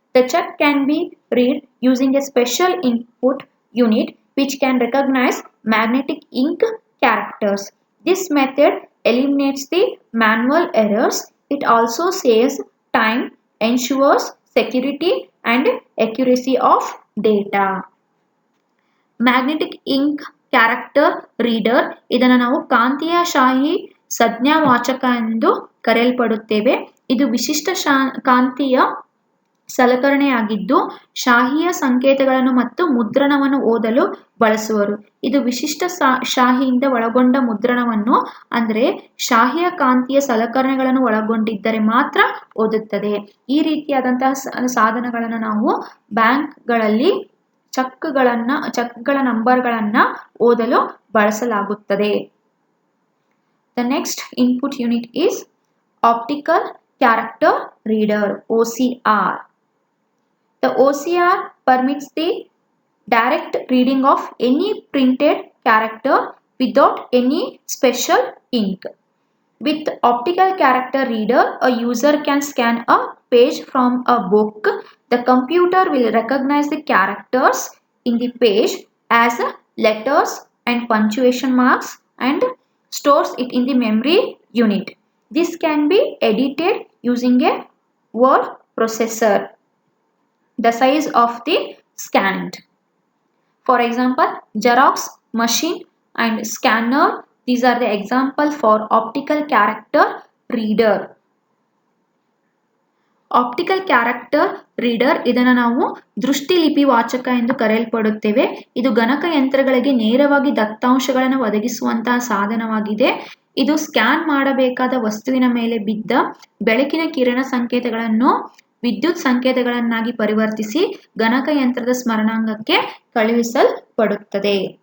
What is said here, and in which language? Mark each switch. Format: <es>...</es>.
<en>The check can be read using a special input unit which can recognize magnetic ink characters. This method eliminates the manual errors. It also saves time, ensures security and accuracy of data.</en> <kn>Magnetic ink character reader ಇದನ್ನು ನಾವು ಕಾಂತೀಯ ಶಾಹಿ ಸಂಜ್ಞಾವಾಚಕ ಎಂದು ಕರೆಯಲ್ಪಡುತ್ತೇವೆ. ಇದು ವಿಶಿಷ್ಟ ಕಾಂತೀಯ ಸಲಕರಣೆಯಾಗಿದ್ದು ಶಾಹಿಯ ಸಂಕೇತಗಳನ್ನು ಮತ್ತು ಮುದ್ರಣವನ್ನು ಓದಲು ಬಳಸುವರು. ಇದು ವಿಶಿಷ್ಟ ಶಾಹಿಯಿಂದ ಒಳಗೊಂಡ ಮುದ್ರಣವನ್ನು ಅಂದರೆ ಶಾಹಿಯ ಕಾಂತೀಯ ಸಲಕರಣೆಗಳನ್ನು ಒಳಗೊಂಡಿದ್ದರೆ ಮಾತ್ರ ಓದುತ್ತದೆ. ಈ ರೀತಿಯಾದಂತಹ ಸಾಧನಗಳನ್ನು ನಾವು ಬ್ಯಾಂಕ್ಗಳಲ್ಲಿ ಚೆಕ್ಗಳ ನಂಬರ್ಗಳನ್ನು ಓದಲು ಬಳಸಲಾಗುತ್ತದೆ.</kn> <en>The next input unit is optical character reader OCR. The OCR permits the direct reading of any printed character without any special ink. With optical character reader, a user can scan a page from a book. The computer will recognize the characters in the page as letters and punctuation marks and stores it in the memory unit. This can be edited using a word processor. The size of the scanned. For example, Xerox machine and scanner. These are the example for optical character reader.</en> <kn>Optical character reader ಇದನ್ನು ನಾವು ದೃಷ್ಟಿಲಿಪಿ ವಾಚಕ ಎಂದು ಕರೆಯಲ್ಪಡುತ್ತೇವೆ. ಇದು ಗಣಕಯಂತ್ರಗಳಿಗೆ ನೇರವಾಗಿ ದತ್ತಾಂಶಗಳನ್ನು ಒದಗಿಸುವಂತಹ ಸಾಧನವಾಗಿದೆ. ಇದು scan ಮಾಡಬೇಕಾದ ವಸ್ತುವಿನ ಮೇಲೆ ಬಿದ್ದ ಬೆಳಕಿನ ಕಿರಣ ಸಂಕೇತಗಳನ್ನು ವಿದ್ಯುತ್ ಸಂಕೇತಗಳನ್ನಾಗಿ ಪರಿವರ್ತಿಸಿ ಗಣಕಯಂತ್ರದ ಸ್ಮರಣಾಂಗಕ್ಕೆ ಕಳುಹಿಸಲ್ಪಡುತ್ತದೆ.</kn>